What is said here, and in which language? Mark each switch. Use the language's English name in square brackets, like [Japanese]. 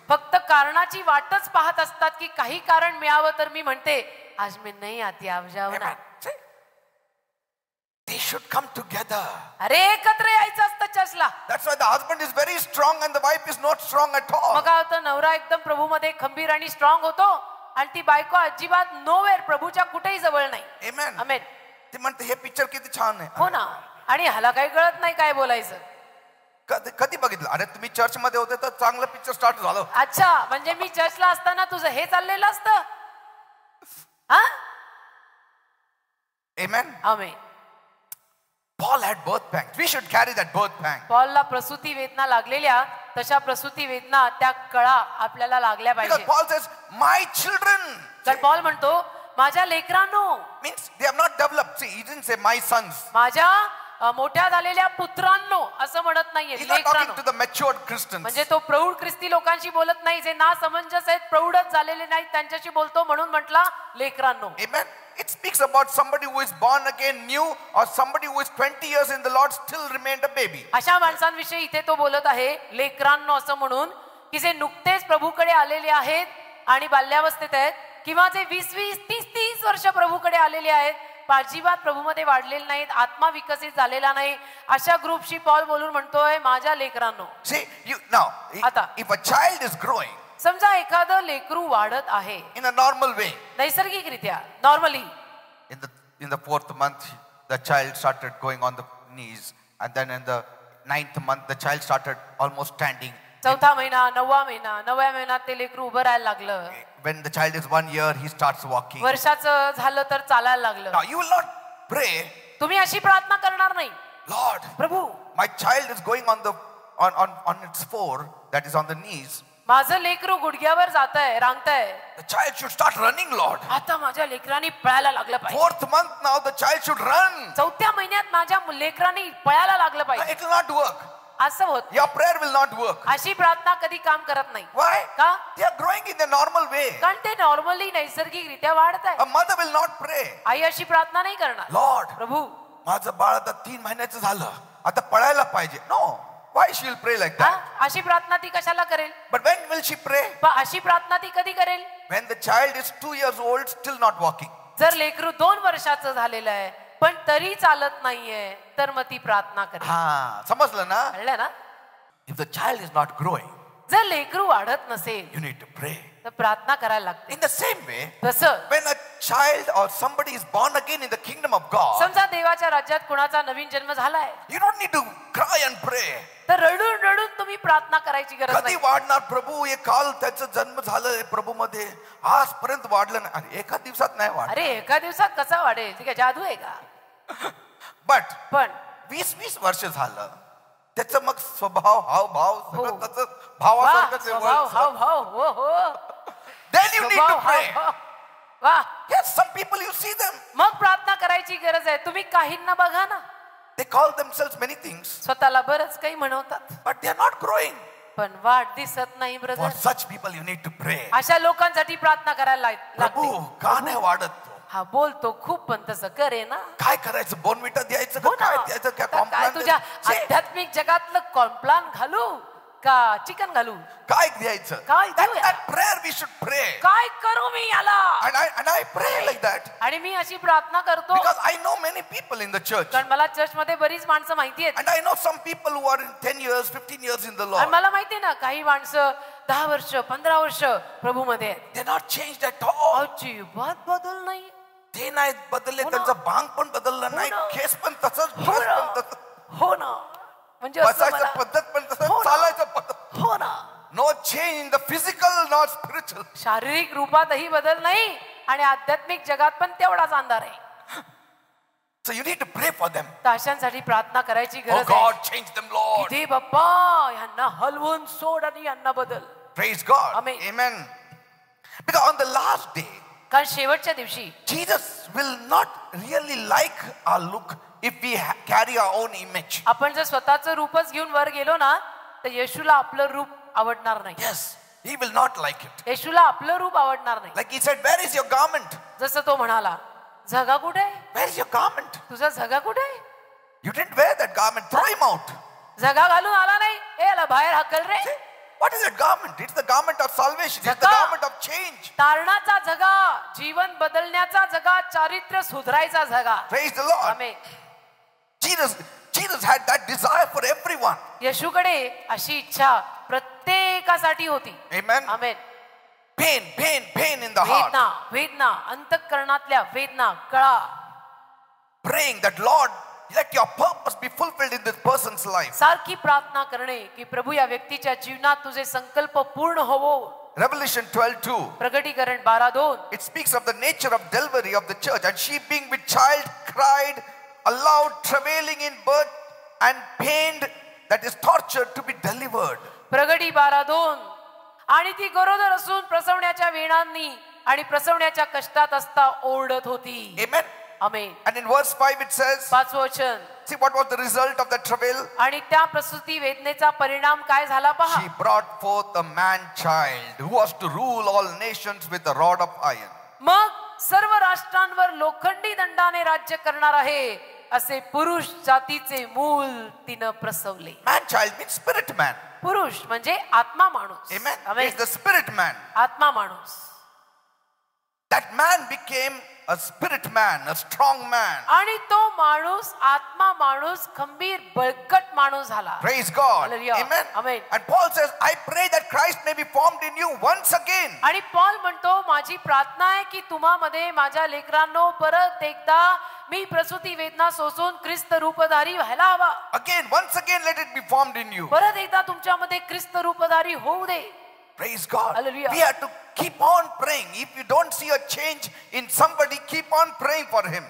[Marathi] फक्त कारणाची वाटच पाहत असतात की काही कारण मिळावं तर मी म्हणते आज मी नाही [Hindi] आती आप जाओ ना. [English] They should come together. [Marathi] अरे एकत्र यायचं असतं चर्चला. [English] That's why the husband is very strong and the wife is not strong at all. [Marathi] मग काय होतं नवरा एकदम प्रभूमध्ये खंबीर आणि स्ट्रॉंग होतो आणि ती बायको अजिबात [English] nowhere [Marathi] प्रभूच्या कुठेही जवळ नाही. [English] Amen. [Marathi] आमेन. ते म्हणते हे पिक्चर किती छान आहे. हो ना. आणि ह्याला काही कळत नाही काय बोलायचं. कधी बघितलं? अरे तुम्ही चर्च मध्ये होते तर चांगलं पिक्चर स्टार्ट झालं. अच्छा, म्हणजे मी चर्चला असताना तुझं हे चाललेलं असतं. हा, [English] Amen. [Marathi] Amen. [English] Paul had birth pangs. We should carry that birth pang. [Marathi] पॉलला प्रसूती वेदना लागलेल्या तशा प्रसूती वेदना त्या कळा आपल्याला लागल्या [English] Because [Marathi] पाहिजे. [English] Paul says, my children. [Marathi] तर पॉल म्हणतो माझ्या लेकरांनो, [English] Means they have not developed. See, he didn't say my sons. [Marathi] माझ्या मोठ्या झालेल्या पुत्रांनो असं म्हणत नाहीये. [English] He's not talking to the matured Christians. [Marathi] म्हणजे तो प्रौढ ख्रिस्ती लोकांशी बोलत नाही, जे ना समंजस आहेत, प्रौढच झालेले नाहीत, त्यांच्याशी बोलतो म्हणून म्हटला लेकरांनो. [English] Amen. It speaks about somebody who is born again new, or somebody who is 20 years in the Lord still remained a baby. [Marathi] अशा माणसांविषयी इथे तो बोलत आहे लेकरांनो असं म्हणून, की जे नुकतेच प्रभूकडे आलेले आहेत आणि बाल्यावस्थेत आहेत, किंवा जे 20-20, 30-30 वर्ष प्रभूकडे आलेले आहेत, अजिबात प्रभूमध्ये वाढलेले नाहीत, आत्मा विकसित झालेला नाही, अशा ग्रुपशी पॉल बोलून म्हणतोय माझ्या लेकरांनो. [English] See, now, [Marathi] आता [English] if a child is growing [Marathi] समजा एखादं लेकरू वाढत आहे [English] in a normal way, [Marathi] नैसर्गिकरित्या, normally, [English] in the 4th month, the child started going on the knees, and then in the 9th month, the child started almost standing. [Marathi] चौथा महिना, 9वा महिना, 9व्या महिन्यात ते लेकरू उभं राहायला लागलं. [English] When the child is 1 year, he starts walking. [Marathi] वर्षाचं झालं तर चालायला लागलं. [English] Now you will not pray, [Marathi] तुम्ही अशी प्रार्थना करणार नाही, [English] Lord, [Marathi] Prabhu [English] my child is going on its four, that is on the knees. [Marathi] माझं लेकरू गुडघ्यावर जातंय, रांगतंय, [English] The child should start running, Lord. [Marathi] आता माझ्या लेकरांनी पळायला लागलं पाहिजे. [English] 4th month now, the child should run. [Marathi] चौथ्या महिन्यात माझ्या लेकरांनी पळायला लागलं पाहिजे. [English] It will not work. [Marathi] असं होत, [English] Your prayer will not work. [Marathi] अशी प्रार्थना कधी काम करत नाही. [English] Why? [Marathi] का? [English] They are growing in the normal way. [Marathi] कारण ते नॉर्मली नैसर्गिकरित्या वाढत आहे. [English] A mother will not pray, [Marathi] आई अशी प्रार्थना नाही करणार, [English] Lord, [Marathi] प्रभू माझं बाळ आता 3 महिन्याचं झालं, आता पळायला पाहिजे. [English] No. Why she will pray like [Marathi] हा, [English] that? [Marathi] अशी प्रार्थना ती कशाला करेल? [English] But when will she pray? [Marathi] पण अशी प्रार्थना ती कधी करेल? [English] When the child is 2 years old, still not walking. [Marathi] जर लेकरू 2 वर्षाचं झालेलं आहे पण तरी चालत नाहीये, तर मग ती प्रार्थना करेल. हा, समजलं ना? कळलं ना? [English] If the child is not growing, [Marathi] जर लेकरू वाढत नसेल [English] you need to pray. [Marathi] तर प्रार्थना करायला लागते. [English] In the same way, [Marathi] तसं [English] when a child or somebody is born again in the kingdom of God, [Marathi] समजा देवाच्या राज्यात कुणाचा नवीन जन्म झालाय, [English] you don't need to cry and pray. [Marathi] तर रडून रडून तुम्ही प्रार्थना करायची गरज कधी नाही. वाढणार प्रभू? हे काल त्याचा जन्म झालाय प्रभू मध्ये, आजपर्यंत वाढलं नाही. अरे एका दिवसात नाही वाढ. अरे एका दिवसात कसा वाढेल? ती काय जादू आहे का? [English] but [Marathi] पण 20 वर्ष झालं, त्याचं मग स्वभाव, हावभाव सगळं हो. त्याचं वा, भावासारखंच आहे. स्वभाव, हावभाव, हो हो, [English] Then you need to [Marathi] स्वभाव, [English] pray. [Marathi] हावभाव. वा, [English] Yes, some people you see them, [Marathi] मग प्रार्थना करायची गरज आहे. तुम्ही काहींना बघा ना, [English] they call themselves many things, [Marathi] स्वतःला बरंच काही म्हणवतात, [English] but they are not growing. [Marathi] पण वाढ दिसत नाही. [English] For [Marathi] brother, [English] such people you need to pray. [Marathi] अशा लोकांसाठी प्रार्थना करायला प्रभू लागते. का नाही वाढत तो? हा बोलतो खूप, पण तसं करे ना. काय करायचं? बोनविटा द्यायचं हो का ना. काय द्यायचं? काय आता काय कॉम्प्लान तुझ्या द्यायचं? आध्यात्मिक जगातलं कॉम्प्लान घालू का चिकन घालू? काय द्यायचं? काय देऊया? That prayer we should pray. काय करू मी याला? And I pray like that आणि मी अशी प्रार्थना करतो because I know many people in the church, कारण मला चर्च मध्ये बरीच माणसं माहिती आहेत. and I know some people who are in 10 years, 15 years in the आणि Lord. मला माहिती ना, काही माणसं 10 वर्ष 15 वर्ष प्रभू मध्ये आहेत. They're not changed at all. अजिबात बदल नाही. ते नाही बदलले, हो ना. त्यांचं भांग पण बदललं नाही, ना. केस पण तसंच, हो [English] dress [Marathi] ना. पण तसंच, हो ना, म्हणजे असं बसायचं मला- पद्धत पण तसंच, हो ना. चालायचं पद्धत. हो ना, [English] No change in the physical nor spiritual. [Marathi] शारीरिक रूपातही बदल नाही आणि आध्यात्मिक जगात पण तेवढाच अंधार आहे. [English] So you need to pray for them. [Marathi] तर अशांसाठी प्रार्थना करायची [English] Oh [Marathi] गरज [English] God, [Marathi] आहे. [English] change them, Lord. [Marathi] दे बाप्पा यांना हलवून सोड आणि यांना बदल. [English] Praise God. Amen. Amen. Because on the last day, [Marathi] कारण शेवटच्या दिवशी [English] Jesus will not really like our look if we carry our own image. [Marathi] आपण जर स्वतःचं रूपच घेऊन वर गेलो ना, तर येशूला आपलं रूप आवडणार नाही. [English] Yes, he will not like it. [Marathi] येशूला आपलं रूप आवडणार नाही. [English] Like he said, where is your garment? [Marathi] जसं तो म्हणाला, झगा कुठे आहे? [English] Where is your garment? [Marathi] तुझा झगा कुठे आहे? [English] You didn't wear that garment. Throw him out. [Marathi] झगा घालून आला नाही, ए याला बाहेर हाकल रे. [English] See, what is that garment? It's the garment of salvation. It's the [Marathi] Zaka. [English] garment of change. [Marathi] तारणाचा झगा, जीवन बदलण्याचा झगा, चारित्र्य सुधारायचा झगा. [English] Praise the Lord. [Marathi] Amen. [English] Jesus had that desire for everyone. [Marathi] येशूकडे अशी इच्छा प्रत्येकासाठी होती. [English] Amen. [Marathi] Amen. [English] Pain in the heart. [Marathi] वेदना, वेदना, अंतःकरणातल्या वेदना, कळा. [English] Praying that, Lord, let your purpose be fulfilled in this person's life. [Marathi] सारखी प्रार्थना करणे की प्रभू या व्यक्तीच्या जीवनात तुझे संकल्प पूर्ण होवो. [English] Revelation 12:2. [Marathi] प्रकटीकरण 12:2. [English] It speaks of the nature of delivery of the church, and she being with child cried aloud, travailing in birth and pained, that is tortured, to be delivered. [Marathi] प्रकटी 12:2. आणि ती गरोदर असून प्रसवण्याच्या वेणांनी आणि प्रसवण्याच्या कष्टात असता ओरडत होती. [English] Amen. [Marathi] Amen. [English] And in verse 5 it says, [Marathi] 5 वचन. [English] see what was the result of the travail? [Marathi] आणि त्या प्रसूती वेदनेचा परिणाम काय झाला पहा. [English] She brought forth a man child who was to rule all nations with a rod of iron. [Marathi] मग सर्व राष्ट्रांवर लोखंडी दंडाने राज्य करणार आहे असे पुरुष जातीचे मूल तिनं प्रसवले. [English] Man child means spirit man. [Marathi] पुरुष म्हणजे आत्मा माणूस. [English] Amen. [Marathi] Amen. [English] It's the spirit man. [Marathi] आत्मा माणूस. [English] That man became a spirit man, a strong man. [Marathi] आणि तो माणूस आत्मा माणूस खंबीर बळकट माणूस झाला. [English] Praise God. Hallelujah. Amen. Amen. And Paul says, I pray that Christ may be formed in you once again. [Marathi] आणि पॉल म्हणतो माझी प्रार्थना आहे की तुम्हामध्ये माझ्या लेकरांनो परत एकदा मी प्रसूती वेदना सोसून ख्रिस्त रूपधारी व्हायला हवा. [English] Again, once again, let it be formed in you. [Marathi] परत एकदा तुमच्यामध्ये ख्रिस्त रूपधारी होऊ दे. [English] Praise God. Hallelujah. We have to keep on praying. If you don't see a change in somebody, keep on praying for him.